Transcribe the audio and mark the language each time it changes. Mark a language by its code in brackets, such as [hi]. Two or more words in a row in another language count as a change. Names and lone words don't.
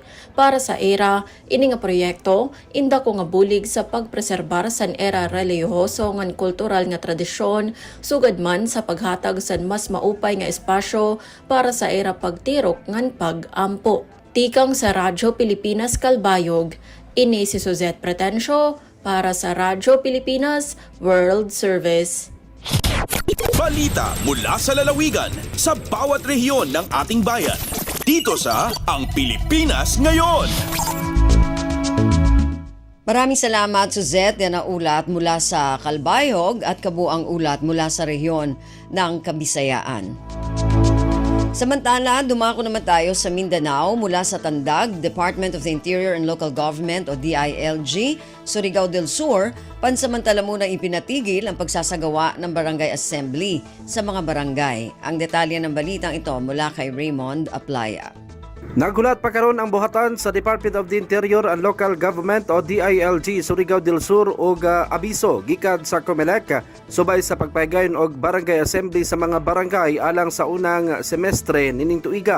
[war] Para sa era, ini nga proyekto, inda ko nga bulig sa pagpreserbar sa era relihiyoso ngan kultural nga tradisyon, sugad man sa paghatag sa mas maupay nga espasyo para sa era pagtirok ngan pag-ampo. Tikang sa Radyo Pilipinas Kalbayog, ini si Suzette Pretencio para sa Radyo Pilipinas World Service. [tl] Balita mula sa lalawigan sa bawat rehiyon ng ating bayan. Dito sa Ang Pilipinas Ngayon. Maraming salamat, Suzette, yan ang ulat mula sa Kalbayog at kabuang ulat mula sa rehiyon ng Kabisayaan. Samantala, dumako naman tayo sa Mindanao mula sa Tandag, Department of the Interior and Local Government o DILG, Surigao del Sur, pansamantala munang ipinatigil ang pagsasagawa ng barangay assembly sa mga barangay. Ang detalye ng balitang ito mula kay Raymond Aplaya. [ceb] Nagulat pa karon ang buhatan sa Department of the Interior and Local Government o DILG Surigao del Sur og abiso gikan sa COMELEC subay sa pagpahigayon og barangay assembly sa mga barangay alang sa unang semestre nining tuiga.